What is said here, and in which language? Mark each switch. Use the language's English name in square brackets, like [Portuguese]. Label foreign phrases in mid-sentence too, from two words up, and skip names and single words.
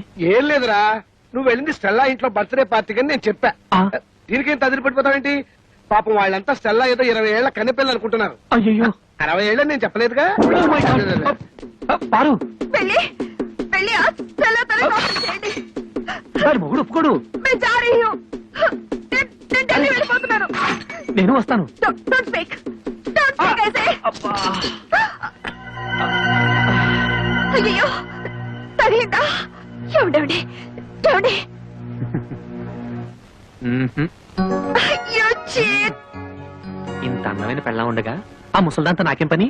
[Telugu] ఏం లేదురా, నువ్వు వెళ్ళింది స్టెల్లా ఇంట్లో బర్త్డే పార్టీకి అని నేను చెప్పా. ఆ. దీనికేం తదిరి పడిపోతావేంటి? పాపం వాళ్ళంతా స్టెల్లా ఏదో 20 ఏళ్ల కన్నెపిల్లలు అనుకుంటున్నారు. అయ్యో 60 ఏళ్ళని నేను చెప్పలేదుగా. పారు పెళ్లి పెళ్లి చేయండి. వాడి మొగుడు ఒప్పుకోడు. [Hindi] मैं जा रही हूँ. [Telugu] నేను ఢిల్లీ వెళ్ళిపోతున్నాను. నేను వస్తాను. [English] Don't speak. Don't speak, I say. [Telugu] అయ్యో తగిందా? ఏమండి ఏమండి? అయ్యో చీట్. ఇంత అందమైన పెళ్ళా ఉండగా ఆ ముసల్దాంతో నాకేం పని?